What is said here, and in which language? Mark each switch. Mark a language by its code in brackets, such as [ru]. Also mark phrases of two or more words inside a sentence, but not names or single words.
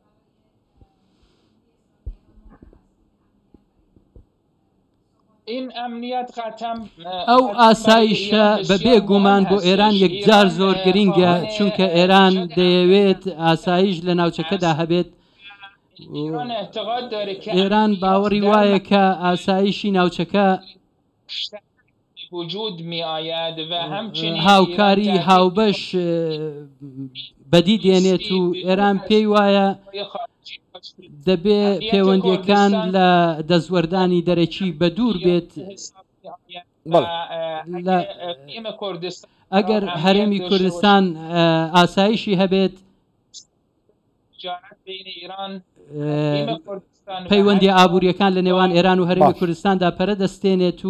[ckb] ئەو ئاسایشە بەبێ گومان بۆ ئێران یەکجار زۆر گرینگە چونکە ئێران دەیەوێت ئاسایش لە ناوچەکەدا هەبێت [fa] ایران اعتقاد داره که [ckb] ئێران باوەڕی وایە کە ئاسایشی ناوچەکە [fa] وجود می آید و همچنین [ckb] هاوکاری هاوبەش بەدی دێنێت و ئێران پێی وایە دەبێ پەیوەندیەکان لە دەستوەردانی دەرەکی بە دوور بێت. ئەگەر هەرێمی کوردستان ئاسایشی هەبێت پەیوەندی ئابوووریەکان لە نێوان ئێران و هەرێمی کوردستاندا پەرە دەستێنێت و